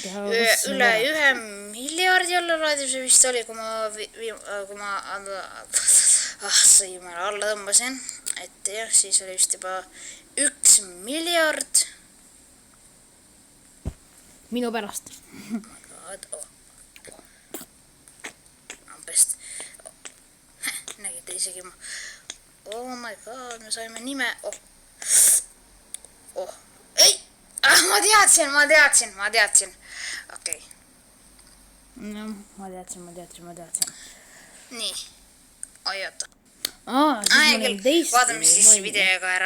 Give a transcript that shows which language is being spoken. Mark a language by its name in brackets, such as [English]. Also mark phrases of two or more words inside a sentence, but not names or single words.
[Estonian] Üle 1 miljardi alla laadib see vist oli, kui ma alla tõmbasin. Et jah, siis oli vist juba 1 miljard. Minu pärast. Ampest. Nägite isegi ma. [English] Oh my god, [Estonian] me saime nime. Ei! Ma teadsin. Okei. No, ma teadsin. Nii. Oi, oota. Siis ma olen teist. Vaatame siis videoga ära.